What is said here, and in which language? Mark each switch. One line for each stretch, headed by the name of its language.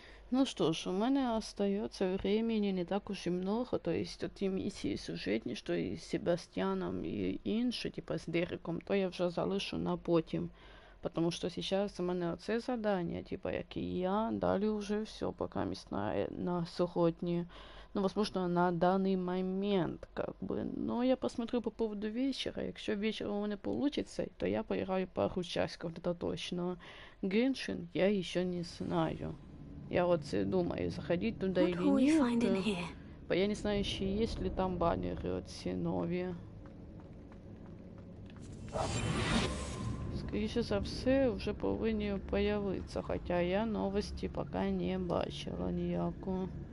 Russian: Ну что ж, у мене остается времени не так уж и много,
Ukrainian: то есть ті місії сюжетні, що із Себастьяном і інші, типа з Дереком, то я вже залишу на потім.
Russian: Потому что сейчас
Ukrainian: у мене оце задання, типа, як і я, далі вже все, пока на сьогодні.
Russian: Ну, возможно, на данный момент, как бы. Но я посмотрю по поводу вечера. Якщо вечером у мене получится, то я поиграю пару часиков, это точно. Геншин я еще не знаю. Я вот думаю, заходить туда или нет. Я не знаю, еще есть ли там баннеры от нові.
Ukrainian: Скоріше за все, вже повинні появитися, хоча я новості поки не бачила ніяку.